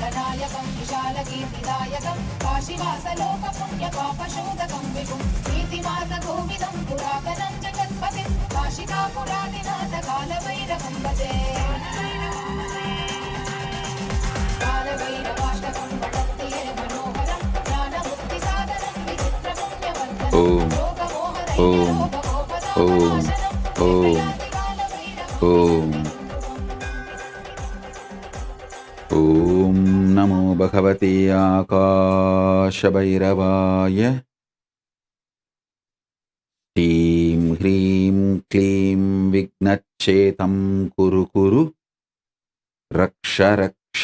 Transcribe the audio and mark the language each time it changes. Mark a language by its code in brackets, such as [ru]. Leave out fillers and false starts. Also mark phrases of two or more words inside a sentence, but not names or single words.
[sa] सुन्दरसङ्गनायकं विशालकीर्तिदायकं काशीवासलोकपुण्यपापशोधकं विभुं नीतिमार्गकोविदं पुरातनं जगत्पतिं काशिकापुरादिनाथ कालभैरवं भजे कालभैरवाष्टकं पठन्ति ये मनोहरं ज्ञानमुक्तिसाधनं विचित्रपुण्यवर्धनं ఓం ఓం ఓం ఓం ఓం ఓం నమో భగవతే ఆకాశభైరవాయ. శ్రీం హ్రీం క్లీం విఘ్నచ్ఛేతం కురు కురు రక్ష రక్ష.